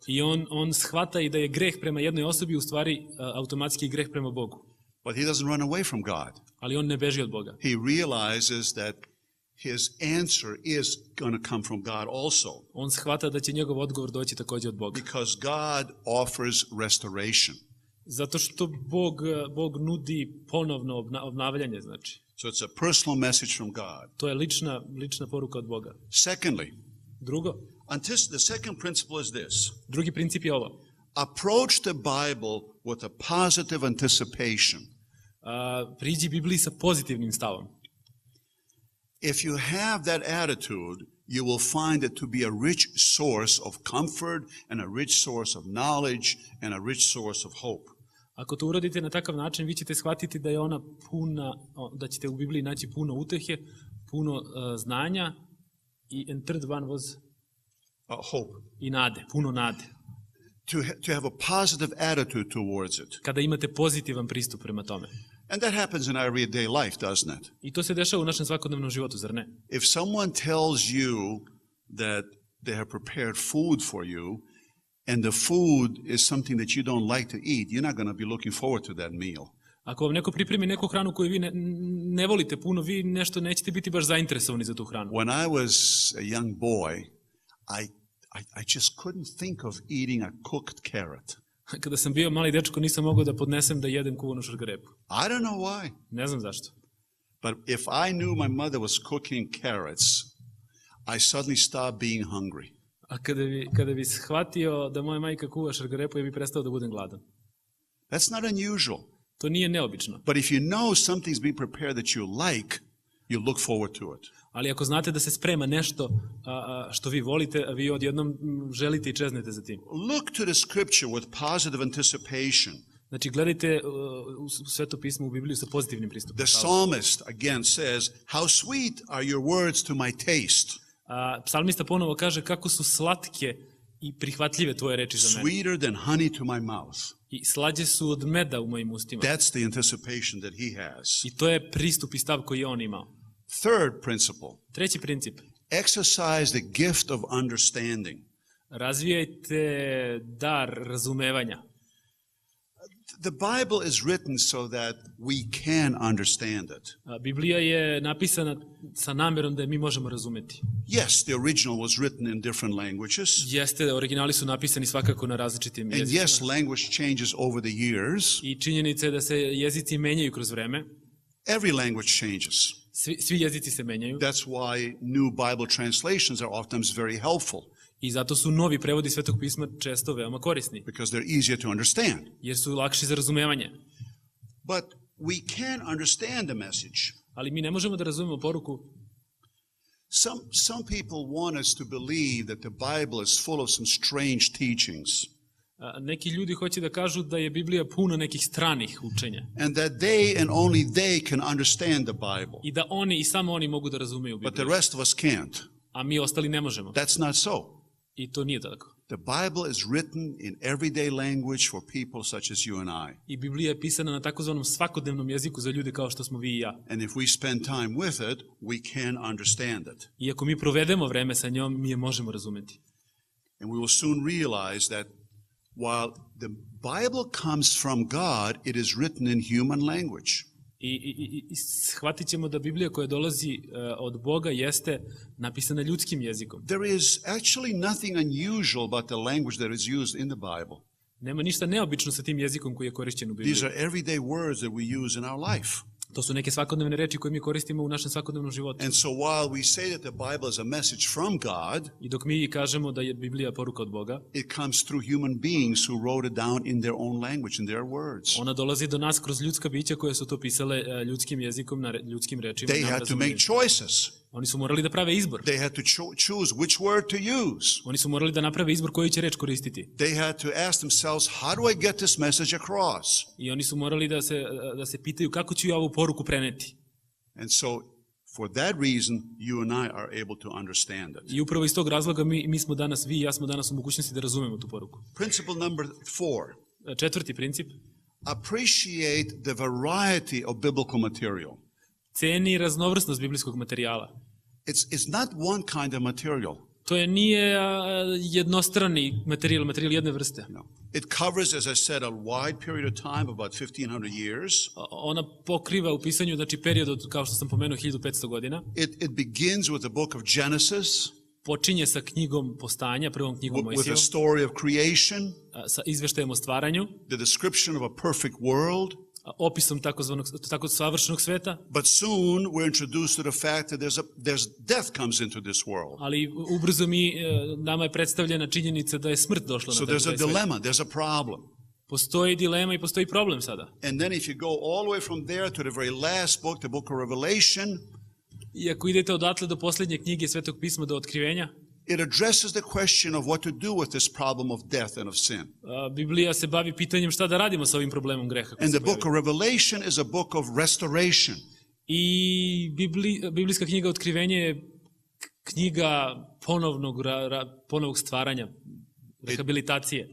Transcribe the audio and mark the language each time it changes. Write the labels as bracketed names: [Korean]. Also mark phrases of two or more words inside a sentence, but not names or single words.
[Serbian] I on shvata i da je greh prema jednoj osobi u stvari automatski greh prema Bogu. [English] But he doesn't run away from God. [Serbian] Ali on ne beži od Boga. [English] He realizes that his answer is going to come from God also. [Serbian] On shvata da će njegov odgovor doći također od Boga. [English] Because God offers restoration. [Serbian] Zato što Bog nudi ponovno obnavljanje, znači. [English] So it's a personal message from God. [Serbian] To je lična poruka od Boga. [English] Secondly, [Serbian] Drugo, [English] the second principle is this. [Serbian] drugi princip je ovo. [English] Approach the Bible with a positive anticipation. [Serbian] Priđi Bibliji sa pozitivnim stavom. [English] If you have that attitude, you will find it to be a rich source of comfort and a rich source of knowledge and a rich source of hope. [Serbian] Ako to uradite na takav način, vi ćete shvatiti da je ona puna, da ćete u Bibliji naći puno utehe, puno znanja [English] and third one was hope. [Serbian] I nade, puno nade. [English] To have a positive attitude towards it. [Serbian] Kada imate pozitivan pristup prema tome. [English] And that happens in our everyday life, doesn't it? [Serbian] I to se dešava u našem svakodnevnom životu, zar ne? [English] If someone tells you that they have prepared food for you and the food is something that you don't like to eat, you're not going to be looking forward to that meal. [Serbian] Ako vam neko pripremi neku hranu koju vi ne volite puno, vi nešto nećete biti baš zainteresovani za tu hranu. [English] When I was a young boy, I just couldn't think of eating a cooked carrot. [Serbian] Kada sam bio mali dečko, nisam mogao da podnesem da jedem kuvanu šargarepu. [English] I don't know why. [Serbian] Ne znam zašto. [English] But if I knew my mother was cooking carrots, I suddenly stopped being hungry. [Serbian] A kada bi shvatio da moja majka kuva šargarepu, ja bi prestao da budem gladan. [English] That's not unusual. [Serbian] To nije neobično. [English] But if you know something's being prepared that you like, you look forward to it. [Serbian] Ali ako znate da se sprema nešto što vi volite, a vi odjednom želite i čeznete za tim. [English] Look to the scripture with positive anticipation. [Serbian] Znači, gledajte u Sveto pismo, u Bibliju sa pozitivnim pristupom. [English] The psalmist again says, "How sweet are your words to my taste." [Serbian] Psalmista ponovo kaže kako su slatke i prihvatljive tvoje reči za mene. [English] Sweeter than honey to my mouth. [Serbian] I slađe su od meda u mojim ustima. [English] That's the anticipation that he has. [Serbian] I to je pristup i stav koji je on imao. [English] Third principle. [Serbian] Treći princip. [English] Exercise the gift of understanding. [Serbian] Razvijajte dar razumevanja. [English] The Bible is written so that we can understand it. [Serbian] Biblija je napisana sa namerom da je mi možemo razumeti. [English] Yes, the original was written in different languages. [Serbian] Jeste, originali su napisani svakako na različitim [English] And [Serbian] jezicima. [English] yes, language changes over the years. [Serbian] I činjenica je da se jezici menjaju kroz vreme. [English] Every language changes. [Serbian] Svi jezici se menjaju. [English] That's why new Bible translations are often very helpful. [Serbian] I zato su novi prevodi Svetog pisma često veoma korisni. [English] Because they're easier to understand. [Serbian] Jer su lakši za razumevanje. [English] But we can understand the message. [Serbian] Ali mi ne možemo da razumemo poruku. [English] Some people want us to believe that the Bible is full of some strange teachings. [Serbian] Neki ljudi hoće da kažu da je Biblija puna nekih stranih učenja. [English] And that they and only they can understand the Bible. [Serbian] I da oni i samo oni mogu da razumeju Bibliju. [English] But the rest of us can't. [Serbian] A mi ostali ne možemo. [English] That's not so. [Serbian] I to nije tako. [English] The Bible is written in everyday language for people such as you and I. [Serbian] I Biblija je pisana na takozvanom svakodnevnom jeziku za ljude kao što smo vi i ja. [English] And if we spend time with it, we can understand it. [Serbian] I ako mi provedemo vreme sa njom, mi je možemo razumeti. [English] And we will soon realize that while the Bible comes from God, it is written in human language. [Serbian] I shvatit ćemo da Biblija koja dolazi od Boga jeste napisana ljudskim jezikom. [English] There is actually nothing unusual about the language that is used in the Bible. [Serbian] Nema ništa neobično sa tim jezikom koji je korišćen u Bibliji. [English] These are everyday words that we use in our life. [Serbian] To su neke svakodnevne reči koje mi koristimo u našem svakodnevnom životu. [English] And so while we say that the Bible is a message from God, [Serbian] I dok mi kažemo da je Biblija poruka od Boga, [English] it comes through human beings who wrote it down in their own language, in their words. [Serbian] Ona dolazi do nas kroz ljudska bića koja su to pisale ljudskim jezikom, na ljudskim rečima. [English] They had to make choices. [Serbian] Oni su morali da prave izbor. [English] They had to choose which word to use. [Serbian] Oni su morali da naprave izbor koju će reč koristiti. [English] They had to ask themselves, how do I get this message across? [Serbian] I oni su morali da se pitaju kako ću ja ovu poruku preneti. [English] And so, for that reason, you and I are able to understand it. [Serbian] I upravo iz tog razloga mi smo danas, vi i ja smo danas u mogućnosti da razumemo tu poruku. [English] Principle number 4. [Serbian] Četvrti princip. [English] Appreciate the variety of biblical material. [Serbian] Ceni raznovrsnost biblijskog materijala. [English] It's not one kind of material. [Serbian] To nije jednostrani materijal jedne vrste. [English] No. It covers, as I said, a wide period of time, about 1500 years. [Serbian] Ona pokriva u pisanju, znači period od, kao što sam pomenuo, 1500 godina. [English] It begins with the book of Genesis. [Serbian] Počinje sa knjigom Postanja, prvom knjigom Mojsijevom. [English] With the story of creation. [Serbian] Sa izveštajem o stvaranju. [English] The description of a perfect world. [Serbian] Opisom tako savršenog sveta. [English] But soon we're introduced to the fact that there's death comes into this world. [Serbian] Ali ubrzo nama je predstavljena činjenica da je smrt došla na taj svet. [English] So there's a dilemma, there's a problem. [Serbian] Postoji dilema i postoji problem sada. [English] And then if you go all the way from there to the very last book, the book of Revelation, [Serbian] i ako idete odatle do posljednje knjige Svetog pisma, do Otkrivenja, [English] it addresses the question of what to do with this problem of death and of sin. [Serbian] Biblija se bavi pitanjem šta da radimo sa ovim problemom greha. [English] And the book of Revelation is a book of restoration. [Serbian] I biblijska knjiga Otkrivenje je knjiga ponovnog stvaranja, rehabilitacije.